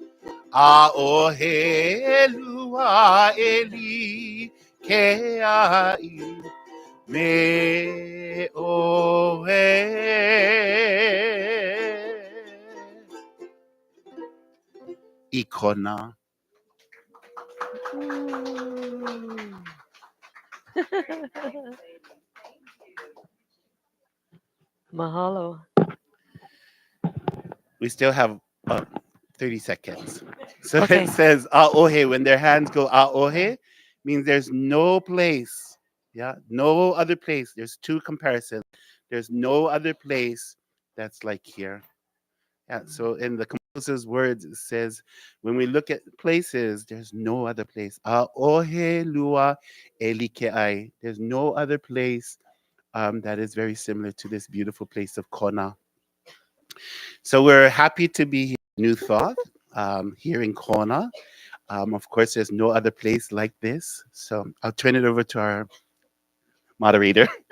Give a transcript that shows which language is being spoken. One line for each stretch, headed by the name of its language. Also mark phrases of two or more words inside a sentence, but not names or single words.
Hawaiian: Aohe lua eli ke ai me oe. Ikona. Mm. Mahalo.
English: We still have 30 seconds. So Okay. it says aohe. When their hands go aohe, means there's no place. Yeah, no other place. There's two comparisons. There's no other place that's like here. Yeah, so in the composer's words, it says, when we look at places, there's no other place.
Hawaiian: Aohe lua elikeai.
English: There's no other place that is very similar to this beautiful place of Kona. So we're happy to be here in New Thought, here in Kona. Of course, there's no other place like this. So I'll turn it over to our moderator.